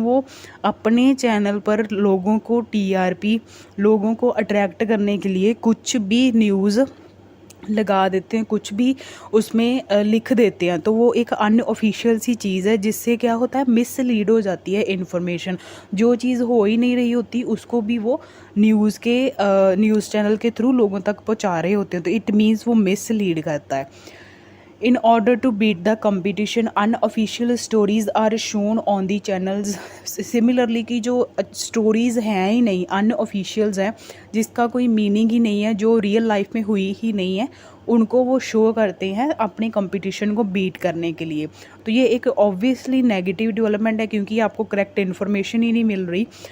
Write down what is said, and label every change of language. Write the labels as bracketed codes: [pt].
[hi] वो अपने चैनल पर लोगों को TRP, लोगों को अट्रैक्ट करने के लिए कुछ भी न्यूज़ लगा देते हैं, कुछ भी उसमें लिख देते हैं। तो वो एक अनऑफिशियल सी चीज़ है, जिससे क्या होता है, मिसलीड हो जाती है इन्फॉर्मेशन। जो चीज़ हो ही नहीं रही होती उसको भी वो न्यूज़ चैनल के थ्रू लोगों तक पहुंचा रहे होते हैं, तो [en] it means [hi] वो मिसलीड करता है। [en] In order to beat the competition, unofficial stories are shown on the channels. [hi] Similarly कि जो स्टोरीज़ हैं ही नहीं, अनऑफिशियल्स हैं, जिसका कोई मीनिंग ही नहीं है, जो रियल लाइफ में हुई ही नहीं है, उनको वो शो करते हैं अपने कंपटीशन को बीट करने के लिए। तो ये एक ऑब्वियसली नेगेटिव डेवलपमेंट है, क्योंकि आपको करेक्ट इन्फॉर्मेशन ही नहीं मिल रही।